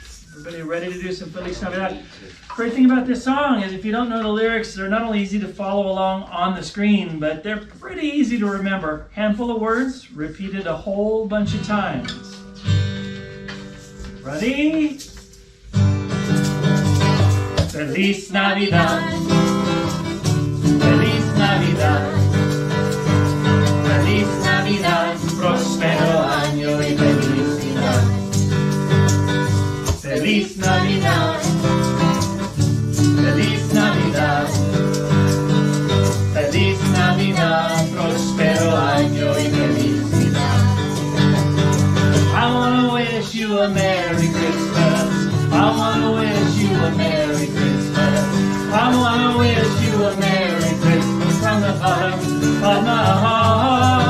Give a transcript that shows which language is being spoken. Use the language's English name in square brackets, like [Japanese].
[English] Everybody ready to do some Feliz Navidad? Great thing about this song is if you don't know the lyrics, they're not only easy to follow along on the screen, but they're pretty easy to remember. Handful of words, repeated a whole bunch of times. Ready? [Spanish] Feliz Navidad, Feliz Navidad, Feliz Navidad, próspero año y felicidad. Feliz Navidad, Feliz Navidad, Feliz Navidad, próspero año y felicidad. [English] I want to wish you a Merry Christmas. I want to wish you a Merry Christmas. I want to wish you a Merry Christmas from the bottom of my heart.